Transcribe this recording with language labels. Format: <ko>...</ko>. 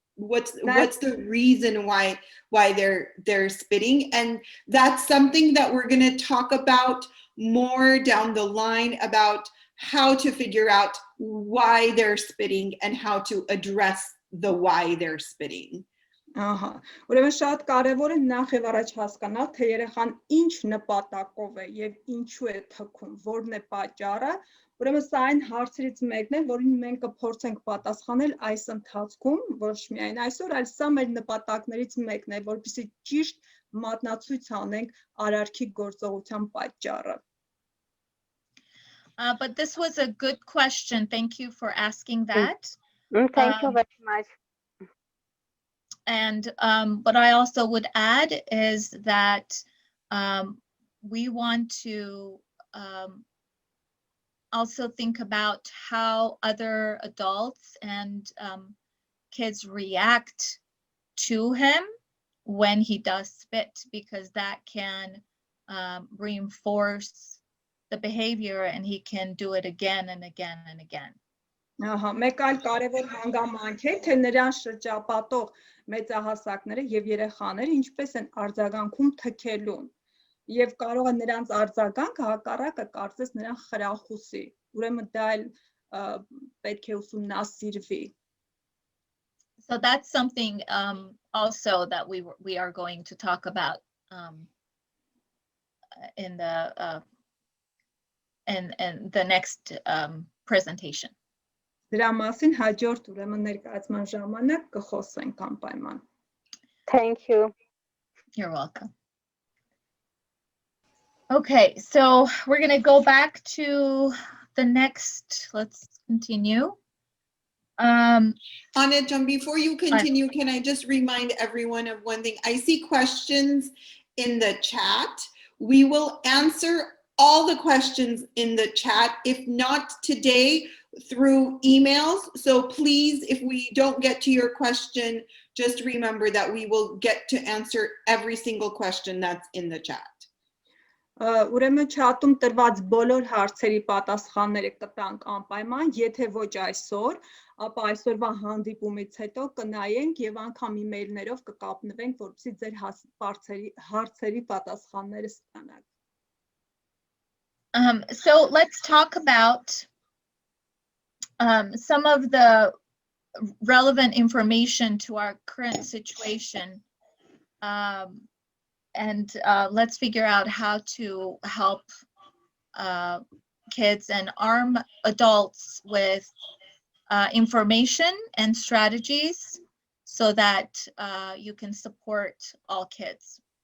<en>What's the reason why they're spitting, and that's something that we're going to talk about more down the line, about how to figure out why they're spitting and how to address the why they're spitting.</en> <hy>Ահա, ուրեմն շատ կարևոր է նախ եւ առաջ հասկանալ, թե երեխան ինչ նպատակով է եւ ինչու է թքում, որն է պատճառը։ Ուրեմն սա այն հարցերից մեկն է, որին մենք կփորձենք պատասխանել այս ընթացքում, ոչ միայն այսօր, այլ սա մեր նպատակներից մեկն է, որպեսզի ճիշտ մատնացույց անենք արարքի գործողության պատճառը։</hy> <en>But this was a good question. Thank you for asking that. Thank you very much. And what I also would add is that we want to also think about how other adults and kids react to him when he does spit, because that can reinforce the behavior and he can do it again and again and again.</en> <hy>Ահա, մեկ այլ կարևոր հանգամանք է, թե նրան շրջապատող մեծահասակները եւ երեխաները ինչպես են արձագանքում թքելուն եւ կարող է նրանց արձագանքը հակառակը կարծես նրան խրախուսի, ուրեմն դա էլ պետք է ուսումնասիրվի.</hy> <en>So that's something also that we are going to talk about in the next presentation.</en> <hy>Դրա մասին հաջորդ ուրեմն ներկայացման ժամանակ կխոսենք անպայման.</hy> <en>Thank you. You're welcome. Okay, so we're going to go back to the next. Let's continue. Anna, before you continue, can I just remind everyone of one thing? I see questions in the chat. We will answer all the questions in the chat, if not today, through emails. So please, if we don't get to your question, just remember that we will get to answer every single question that's in the chat.</en> <hy>Ուրեմն չաթում տրված բոլոր հարցերի պատասխանները կտանք անպայման, եթե ոչ այսօր, ապա այսօրվա հանդիպումից հետո կնայենք եւ անգամ email-ներով կկապնվենք, որպեսզի ձեր հարցերի պատասխանները ստանաք.</hy> <en>So let's talk about some of the relevant information to our current situation. And let's figure out how to help kids and arm adults with information and strategies so that you can support all kids.</en>